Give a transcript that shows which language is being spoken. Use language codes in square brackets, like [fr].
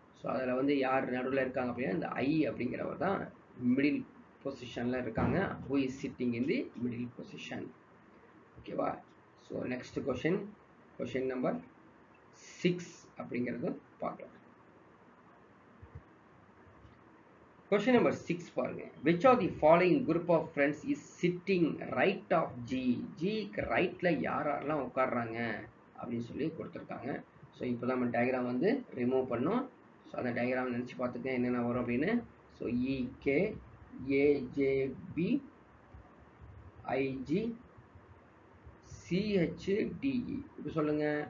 [ta] So அதில் வந்து யார் நடுவில் இருக்காங்க அப்படின்னா இந்த ஐ அப்படிங்கிறவர் தான் மிடில் பொசிஷனில் இருக்காங்க. [en] Who is sitting in the middle position. ஓகேவா? [ta] ஸோ நெக்ஸ்ட் கொஷின் நம்பர் 6 அப்படிங்கிறது பார்க்கலாம். [en] Question number 6 [ta] பாருங்க. [en] Which of the following group of friends is sitting right of G? [ta] Gக்கு ரைட்ல யாரெல்லாம் உட்கார்றாங்க அப்படின்னு சொல்லி கொடுத்துருக்காங்க. ஸோ இப்போ நம்ம டயக்ராம் வந்து ரிமூவ் பண்ணோம். ஸோ அந்த டயக்ராம் நினச்சி பார்த்துக்கேன் என்னென்ன வரும் அப்படின்னு. ஸோ இகே ஏஜேபி ஐஜி சிஹெச்டிஇ இப்போ சொல்லுங்க.